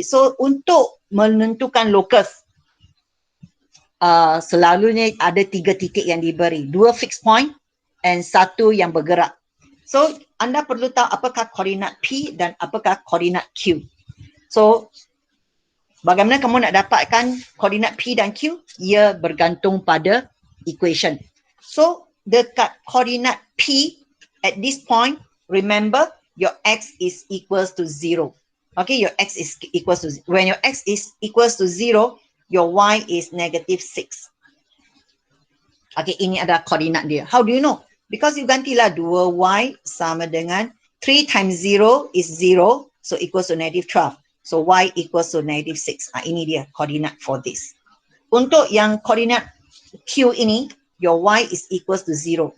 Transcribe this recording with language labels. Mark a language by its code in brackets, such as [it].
[ms] So, untuk menentukan locus, selalunya ada 3 titik yang diberi. 2 [en] fixed point and [ms] 1 yang bergerak. So, anda perlu tahu apakah koordinat P dan apakah koordinat Q. So, bagaimana kamu nak dapatkan koordinat P dan Q? Ia bergantung pada equation. So, dekat koordinat P [en] at this point, remember your x is equals to 0. Okay, your x is equals to, when your x is equals to 0, your y is negative 6. [ms] Okay, ini adalah koordinat dia. [en] How do you know? Because you [ms] gantilah 2y sama dengan [en] 3 times 0 is 0, so equals to negative 12. So y equals to negative 6. [ms] Ini dia koordinat [en] for this. [ms] Untuk yang koordinat Q ini, [en] your y is equals to 0.